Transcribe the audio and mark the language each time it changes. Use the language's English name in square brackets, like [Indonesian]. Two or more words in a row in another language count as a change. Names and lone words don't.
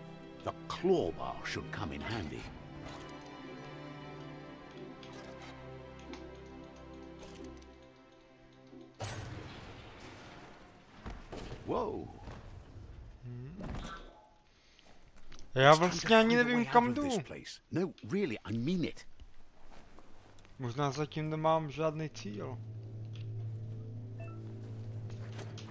[English] The claw bar should come in handy. Whoa. [Czech] Já vlastně ani nevím kam jdu. [English] No, really, I mean it. [Czech] Možná zatím nemám žádný cíl.